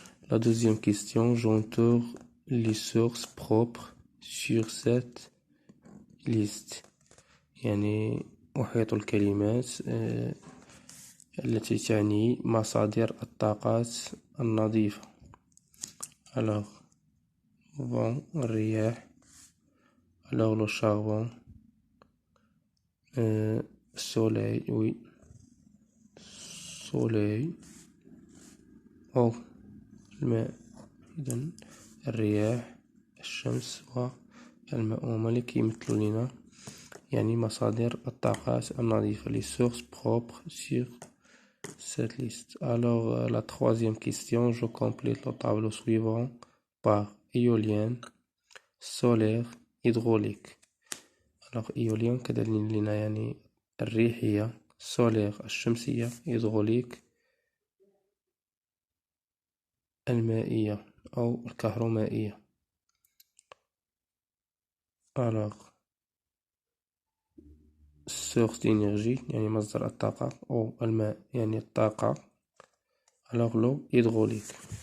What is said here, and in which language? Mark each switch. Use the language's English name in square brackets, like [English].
[French] La deuxième question, j'entoure les sources propres sur cette liste. [Arabic] يعني أحيط الكلمات التي تعني مصادر الطاقات النظيفة. [French] Alors, vent, الرياح. Alors, le charbon, soleil, oui, soleil [Arabic] أو الماء. إذن الرياح، الشمس والماء هما اللي كيمثلو لينا يعني مصادر الطاقات النظيفة [French] les sources propres sur cette liste. Alors la troisième question, je complète le tableau suivant par éolienne, solaire, hydraulique. Alors éolienne [Arabic] كدليل لنا يعني الريحية، solaire الشمسية، hydraulique المائية أو الكهرومائية. [French] Alors source d'énergie [Arabic] يعني مصدر الطاقة أو الماء يعني الطاقة. [French] Alors l'eau hydraulique.